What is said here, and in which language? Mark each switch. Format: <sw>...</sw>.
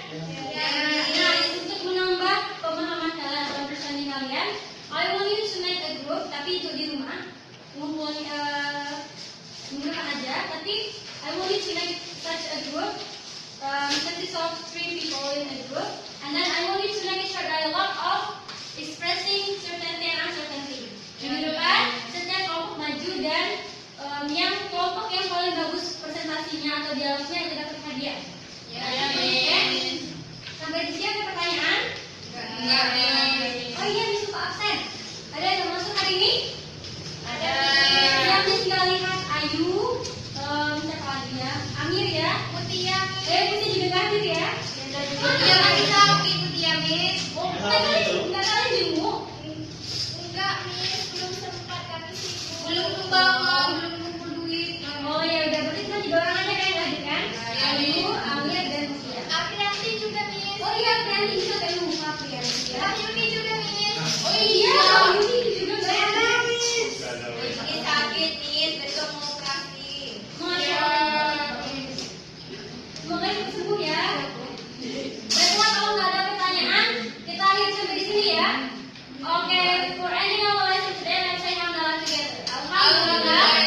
<id>Nah, untuk menambah pemahaman kalian dalam pertandingan kalian,</id> <en>I want you to make a group,</en> <id>tapi itu di rumah, ngumpulin menggunakan aja.</id> <en>Tapi I want you to make such a group, consists of 3 people in a group, and then I want you to make a short dialogue of expressing certainty and uncertainty.</en> <id>Minggu depan, setiap kelompok maju dan yang kelompok yang paling bagus presentasinya atau dialognya itu dapat hadiah. Oke? Sampai di sini ada pertanyaan? Enggak. Oh iya, Miss lupa absen. Ada yang masuk hari ini? Ada. Ya, Miss tinggal lihat Ayu, siapa lagi ya? Amir ya? Mutia, Putih juga nggak hadir ya? Mutia lagi sakit, Mutia, Miss. Oh, nggak kalian jenguk? Enggak, Miss, belum sempat kami sibuk. Belum kebangun, belum kumpul duit. Oh ya udah, berarti kita 3 orang aja kan yang hadir kan? Ya, Ayu, Amir, dan Mutia. Aprianti juga, Miss. Oh iya, Priyanti juga kayak lupa Priyanti ya. Kak Yuni juga, Miss. Oh iya, Yuni juga nggak hadir. Ini sakit, Miss. Besok mau operasi. Masya Allah. Semoga cepat sembuh ya. Baiklah, kalau nggak ada pertanyaan, kita akhiri sampai di sini ya.</id> <en>Oke, for ending our lesson today, let's say hamdalah together.</en> <ar>Alhamdulillah.</ar>